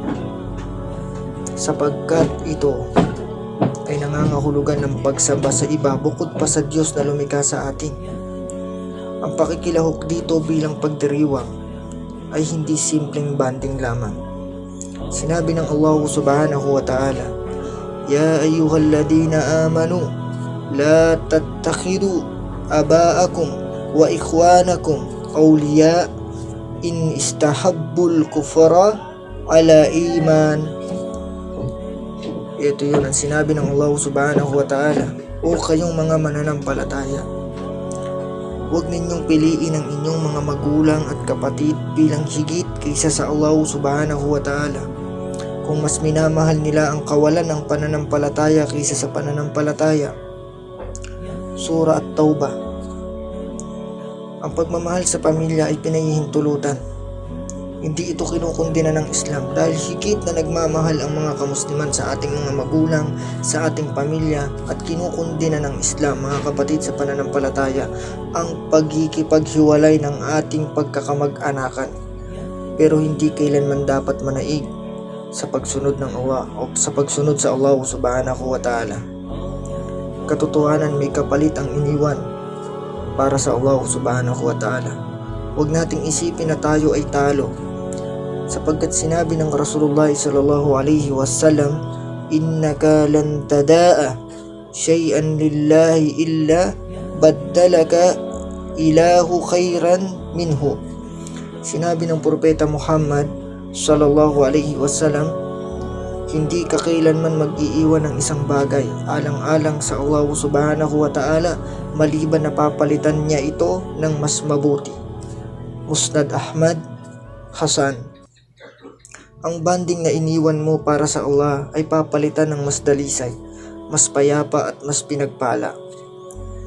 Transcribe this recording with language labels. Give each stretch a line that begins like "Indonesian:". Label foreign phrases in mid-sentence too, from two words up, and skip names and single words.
Filipino: Sapagkat ito ay nangangahulugan ng pagsamba sa iba bukod pa sa Diyos na lumikha sa atin. Ang pakikilahok dito bilang pagdiriwang ay hindi simpleng banding lamang. Sinabi ng
Arabic: الله سبحانه وتعالى يا أيها الذين آمنوا لا تتخذوا آباءكم وإخوانكم أولياء إن استحبوا الكفر على الإيمان.
Filipino: Ito yun ang sinabi ng
Arabic: الله سبحانه وتعالى.
Filipino: O kayong mga mananampalataya, huwag ninyong piliin ang inyong mga magulang at kapatid bilang higit kaysa sa
Arabic: الله سبحانه وتعالى.
Filipino: Kung mas minamahal nila ang kawalan ng pananampalataya kaysa sa pananampalataya. Surah At-Taubah. Ang pagmamahal sa pamilya ay pinahihintulutan. Hindi ito kinukundina ng Islam dahil higit na nagmamahal ang mga kamusliman sa ating mga magulang, sa ating pamilya, at kinukundina ng Islam, mga kapatid sa pananampalataya, ang pagkikipaghiwalay ng ating pagkakamag-anakan. Pero hindi kailanman dapat manaig sa pagsunod ng Allah o sa pagsunod sa
Arabic: الله سبحانه وتعالى.
Filipino: Katotohanan, may kapalit ang iniwan para sa
Arabic: الله سبحانه وتعالى.
Filipino: Huwag nating isipin na tayo ay talo, sapagkat sinabi ng
Arabic: رسول الله صلى الله عليه وسلم إنك لن تدع شيئا لله إلا بدلك الله خيرا منه.
Filipino: Sinabi ng Propeta Muhammad
Arabic: صلى الله عليه وسلم,
Filipino: hindi ka kailanman mag-iiwan ng isang bagay alang-alang sa
Arabic: الله سبحانه وتعالى
Filipino: maliban na papalitan niya ito ng mas mabuti. Musnad Ahmad, Hasan. Ang banding na iniwan mo para sa Allah ay papalitan ng mas dalisay, mas payapa at mas pinagpala.